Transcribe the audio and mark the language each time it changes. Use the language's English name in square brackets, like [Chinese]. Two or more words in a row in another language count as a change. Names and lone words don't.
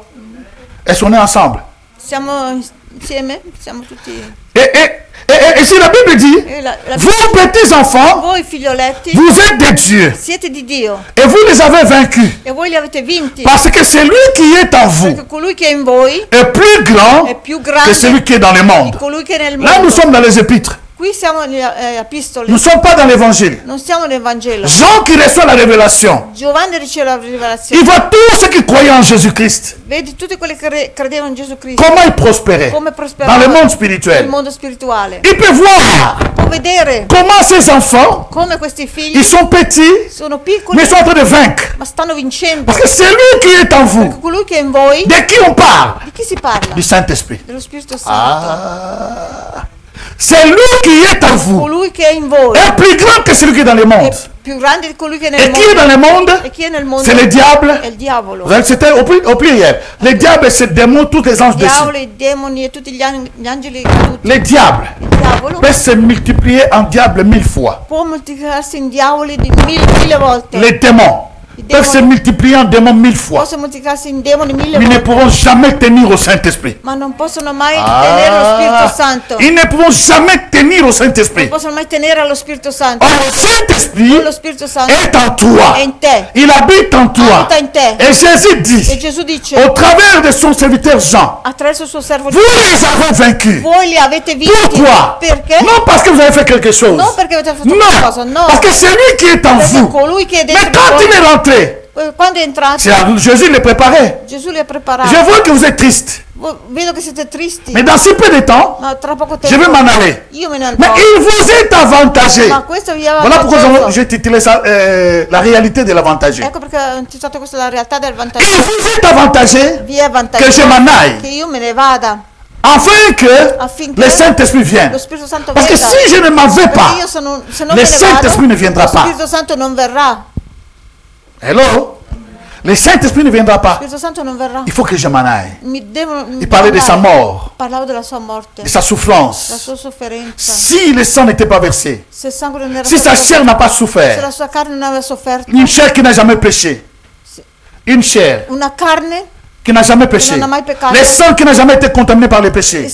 [French] Est-ce qu'on est ensemble? [Italian] Siamo insieme? Siamo tutti. [French] Et si la Bible dit, vous petits enfants, [Italian] Voi figlioletti [French] vous êtes de Dieu [Italian] siete di Dio [French] et vous les avez vaincus. [Italian] e voi li avete vinti. [French] Parce que celui qui est en vous [Italian] Perché colui che è in voi [French] est plus grand [Italian] è più [French] que [Italian] grande [French] celui qui est dans le monde. [Italian] di colui che è nel [French] Là, nous [Italian] mondo. [French] sommes dans les épîtres. [Italian] Qui siamo nelle epistole, [French] Nous ne sommes pas dans l'évangile. [Italian] non siamo nel Vangelo. [French] Jean qui reçoit la révélation, [Italian] Giovanni riceve la rivelazione. [French] il voit tous ceux qui croyaient en Jésus-Christ. [Italian] Vedi tutti quelli che credevano in Gesù Cristo. [French] Comment ils prospéraient [Italian] Come [French] dans [Italian] prosperavano [French] le monde [Italian] nel [French] spirituel. [Italian] mondo spirituale. [French] Il peut voir [Italian] Può vedere [French] comment ces enfants, [Italian] come questi figli [French] ils sont petits, [Italian] sono piccoli [French] mais ils sont en train de vaincre. [Italian] ma stanno vincendo. [French] Parce que c'est lui qui est en vous. [Italian] Colui che è in voi, [French] De qui on parle? [Italian] di chi si parla? [French] Du Saint-Esprit. [Italian] Dello Spirito Santo. [French] C'est lui qui est en vous. [Italian] Colui che è in voi [French] Est plus grand que celui qui est dans le monde. [Italian] è più grande di colui che è nel [French] Et qui est dans [Italian] mondo. [French] le monde? [Italian] E chi è nel mondo [French] C'est le diable. [Italian] è il diavolo. [French] Vous savez, c'était au pluriel. Le diable, c'est le démon, tous les anges [Italian] Il [French] dessus. [Italian] diavolo, i demoni e tutti gli angeli caduti. [French] Le diable [Italian] Il diavolo [French] peut se multiplier en diable 1000 fois. [Italian] può moltiplicarsi in diavoli di mille volte. [French] Les démons peuvent se multiplier en démons 1000 fois. [Italian] Possono moltiplicarsi in demoni mille [French] Mais ils ne [Italian] volte, [French] pourront jamais tenir au Saint-Esprit. [Italian] ma non possono mai tenere lo Spirito Santo. [French] Ils ne pourront jamais tenir au [Italian] Non [French] Saint-Esprit. [Italian] possono mai tenere allo Spirito Santo. [French] Or, le Saint-Esprit [Italian] Lo Spirito Santo [French] est en toi. [Italian] è in te. [French] Il habite en toi. [Italian] Abita in te. [French] Et Jésus [Italian] E [French] dit, [Italian] Gesù dice, [French] au travers de son serviteur Jean, [Italian] attraverso il suo servo [French] vous les avez vaincus. [Italian] voi li avete vinti. [French] Pourquoi? [Italian] Perché? [French] Non parce que vous avez fait quelque chose. [Italian] Non perché avete fatto [French] Non, [Italian] qualcosa, no. [French] parce que c'est lui qui est en [Italian] Perché [French] vous. [Italian] colui che è [French] Mais [Italian] dentro [French] quand [Italian] di [French] il [Italian] voi, [French] est rentré, [Italian] quando è entrato, [French] Jésus le préparait. [Italian] Gesù li ha preparati. [French] Je vois que vous êtes triste. [Italian] Vedo che siete tristi, [French] Mais dans si peu de temps, [Italian] ma tra poco [French] je [Italian] tempo [French] vais m'en aller. [Italian] io me ne [French] Mais [Italian] andrò. [French] il vous est avantagé. [Italian] Ma questo vi aveva [French] Voilà pourquoi [Italian] vantaggioso. [French] j'ai titulé ça la réalité de l'avantagé. [Italian] Ecco perché ho intitolato questa la realtà del vantaggio. [French] Il vous est avantagé [Italian] Vi è vantaggio [French] que je m'en aille. [Italian] che io me ne vada, [French] afin que [Italian] affinché [French] le Saint-Esprit vienne. [Italian] lo Spirito Santo [French] Parce que [Italian] venga. [French] si je ne m'en vais [Italian] Perché [French] pas, [Italian] io se non [French] le [Italian] me ne [French] Saint-Esprit [Italian] vado, [French] ne viendra [Italian] lo [French] pas. [Italian] Spirito Santo non verrà. [French] Hello? Le Saint-Esprit ne viendra pas. Il faut que je m'en aille. Il parlait de sa mort, de sa souffrance. Si le sang n'était pas versé, si sa chair n'a pas souffert, une chair qui n'a jamais péché, une chair qui n'a jamais péché, le sang qui n'a jamais été contaminé par le péché.